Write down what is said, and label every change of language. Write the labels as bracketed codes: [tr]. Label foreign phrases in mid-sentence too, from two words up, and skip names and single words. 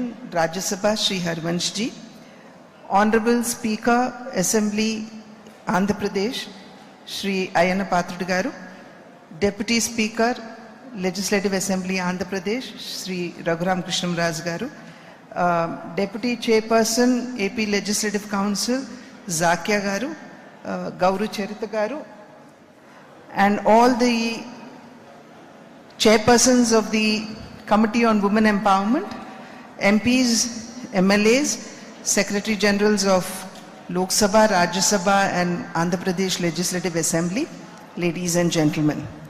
[en] Rajya Sabha, Shri Harvansh Ji, Honorable Speaker, Assembly, Andhra Pradesh, Shri Ayana Pathrudu Garu, Deputy Speaker, Legislative Assembly, Andhra Pradesh, Shri Raghuram Krishnamraj Garu, Deputy Chairperson, AP Legislative Council, Zakia Garu, Gauru Charita Garu, and all the chairpersons of the Committee on Women Empowerment, MPs, MLAs, Secretary Generals of Lok Sabha, Rajya Sabha and Andhra Pradesh Legislative Assembly, ladies and gentlemen.